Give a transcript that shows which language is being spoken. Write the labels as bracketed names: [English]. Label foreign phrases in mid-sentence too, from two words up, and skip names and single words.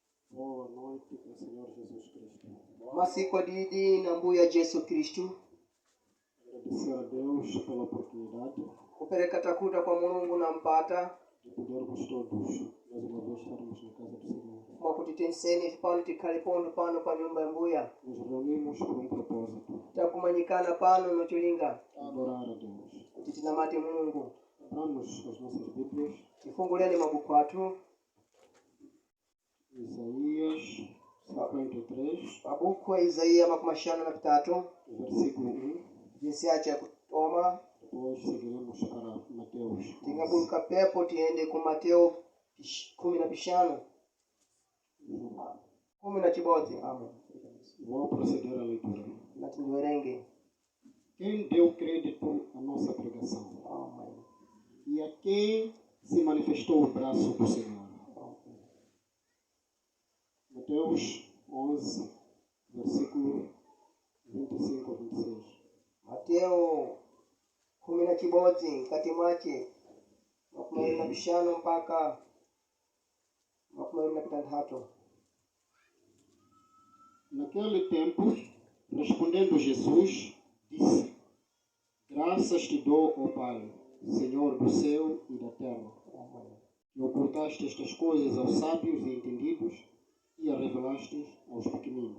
[Portuguese] Boa noite com o Senhor Jesus Cristo. [Sena] Masiku didi na mbuya Yesu Kristu. [Portuguese] Agradecer a Deus pela oportunidade [Sena] Kupereka takuta kwa Mungu na mpata [Portuguese] de podermos todos, mais uma vez, estarmos na casa do Senhor. [Sena] mwakutitenseni pano tikhalipondo pano pa nyumba ya mbuya. [Portuguese] Nos reunimos por um propósito: [Sena] Takumanyikana pano nochilinga [Portuguese] adorar a Deus. [Sena] kuti tinamate Mungu. [Portuguese] Abramos as nossas Bíblias, [Sena] Tifunguleni mabuku athu. [Portuguese] Isaías 53, [Sena] Mabuku ya Isaia 53 [Portuguese] versículo 1. [Sena] jinsi yache kutoma. [Portuguese] Depois seguiremos para Mateus 11. [Sena] Tingabuluka pepo tiende ku Mateo 15 10. [Portuguese] Amen. Vou proceder à leitura. [Sena] Na tindiwerenge. [Portuguese] Quem deu crédito à nossa pregação? Amen. E a quem se manifestou o braço do Senhor? Mateus 11, versículo 25 a 26. [Sena] Mateo 11 kati mwake 25 mpaka 26. [Portuguese] Naquele tempo, respondendo Jesus, disse: Graças te dou, ó Pai, Senhor do céu e da terra, que ocultaste estas coisas aos sábios e entendidos e a revelaste aos pequeninos.